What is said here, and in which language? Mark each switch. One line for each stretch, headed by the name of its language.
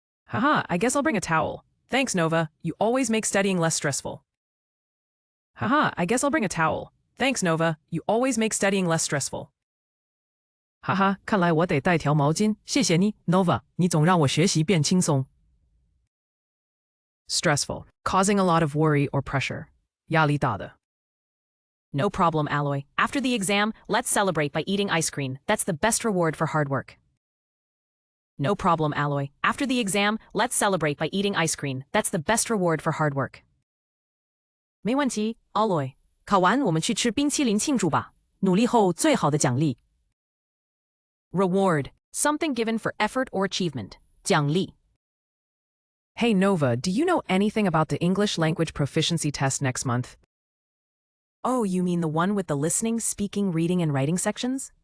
English: Haha, I guess I'll bring a towel. Thanks, Nova. You always make studying less stressful. Haha, I guess I'll bring a towel. Thanks, Nova. You always make studying less stressful.
Chinese: 哈哈，看来我得带条毛巾。谢谢你 ，Nova， 你总让我学习变轻松。
English: Stressful, causing a lot of worry or pressure.
Chinese: 压力大的.
English: No problem, Alloy. After the exam, let's celebrate by eating ice cream. That's the best reward for hard work. No problem, Alloy. After the exam, let's celebrate by eating ice cream. That's the best reward for hard work.
Chinese: 没问题 ，Alloy。考完我们去吃冰淇淋庆祝吧。努力后最好的奖励。
English: Reward, something given for effort or achievement.
Chinese: 奖励。
English: Hey, Nova, do you know anything about the English language proficiency test next month? Oh, you mean the one with the listening, speaking, reading, and writing sections?